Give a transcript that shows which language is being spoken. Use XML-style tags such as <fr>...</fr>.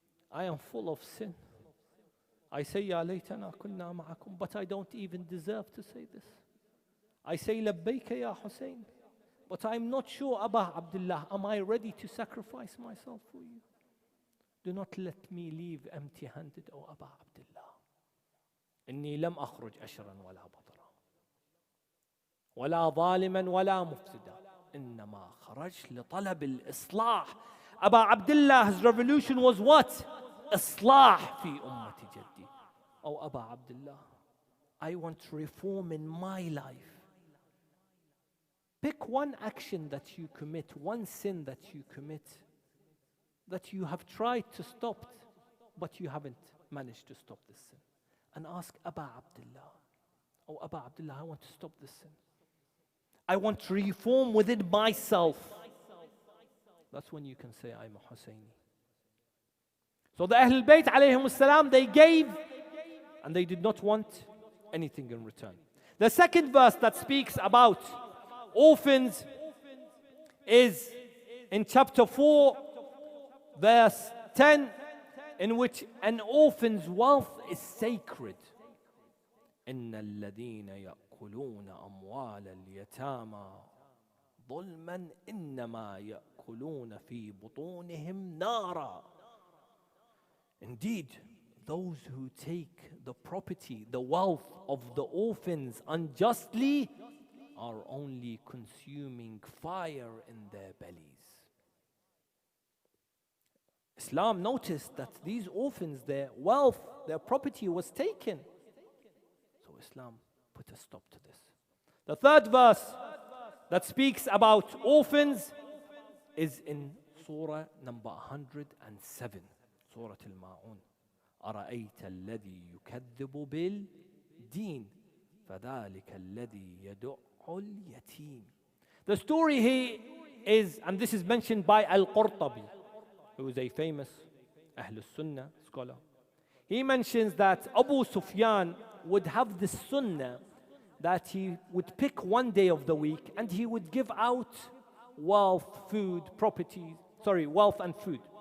<en>I am full of sin. I say,</en> <ar>Ya laytana kunna ma'akum,</ar> <en>but I don't even deserve to say this. I say,</en> <ar>Labbayka ya Hussain,</ar> <en>but I'm not sure, Aba Abdullah, am I ready to sacrifice myself for you? Do not let me leave empty-handed, O Aba Abdullah.</en> <ar>إني لم أخرج أشرا ولا بطرا ولا ظالما ولا مفسدا إنما خرج لطلب الإصلاح.</ar> <en>Aba Abdullah's revolution was what?</en> <ar>Islah fi ummati jaddi.</ar> <en>Oh Aba Abdullah, I want reform in my life. Pick one action that you commit, one sin that you commit, that you have tried to stop, but you haven't managed to stop this sin. And ask Aba Abdullah, oh Aba Abdullah, I want to stop this sin. I want to reform within myself. That's when you can say, I'm a Hussaini. So the Ahlulbayt alayhim salam, they gave and they did not want anything in return. The second verse that speaks about orphans is in chapter 4, verse 10, in which an orphan's wealth is sacred.</en> <ar>إن الذين يأكلون أموال اليتامى ظلما إنما يأكلون في بطونهم نارا.</ar> <en>Indeed, those who take the property, the wealth of the orphans unjustly are only consuming fire in their bellies. Islam noticed that these orphans, their wealth, their property was taken. So Islam put a stop to this. The third verse that speaks about orphans is in Surah number 107, Surah Al-Ma'un.</en> <ar>أرأيت الذي يكذب بالدين فذلك الذي يدع اليتيم.</ar> <en>The story here is, and this is mentioned by Al-Qurtubi, who is a famous Ahlul Sunnah scholar. He mentions that Abu Sufyan would have this sunnah that he would pick one day of the week and he would give out wealth, food, property, wealth and food.</en>